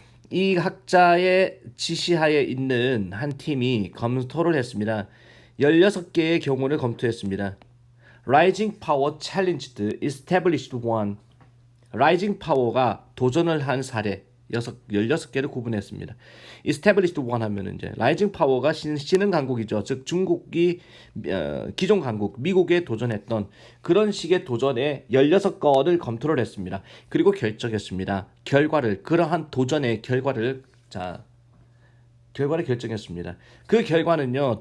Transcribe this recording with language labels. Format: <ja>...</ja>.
<ko>이 학자의 지시하에 있는 한 팀이 검토를 했습니다. 16개의 경우를 검토했습니다.</ko> <en>Rising Power challenged established one. Rising Power가</en> <ko>도전을 한 사례. 16개를 구분했습니다.</ko> <en>established one</en> <ko>하면은 이제 라이징 파워가 신흥 강국이죠. 즉 중국이 기존 강국 미국에 도전했던 그런 식의 도전에 16건을 검토를 했습니다. 그리고 결정했습니다. 그러한 도전의 결과를 결정했습니다. 그 결과는요.</ko>